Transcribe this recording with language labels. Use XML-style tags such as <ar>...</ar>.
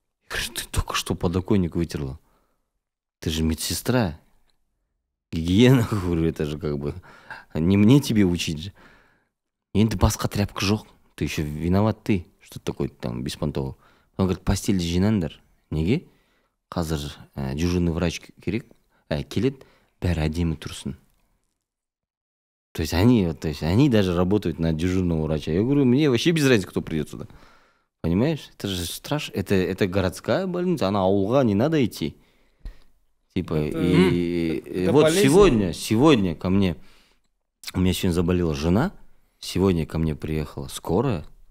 <ru>Я говорю, ты только что подоконник вытерла. Ты же медсестра. Гигиена, говорю, это же как бы... Не мне тебе учить же.</ru> <kk>Енді басқа тряпка жоқ.</kk> <ru>Ты еще виноват ты. Что такое там беспонтово. Он говорит, постель</ru> <kk>жинаңдар. Неге? Қазір дежурный врач керек. Келет, бәрі әдемі тұрсын.</kk> <ru>То есть они даже работают на дежурного врача. Я говорю, мне вообще без разницы, кто придет сюда. Понимаешь? Это же страшно. Это городская больница, она</ru> <kk>ауылға</kk> <ru>не надо идти. Типа, и вот сегодня ко мне, у меня сегодня заболела жена, сегодня ко мне приехала скорая.</ru>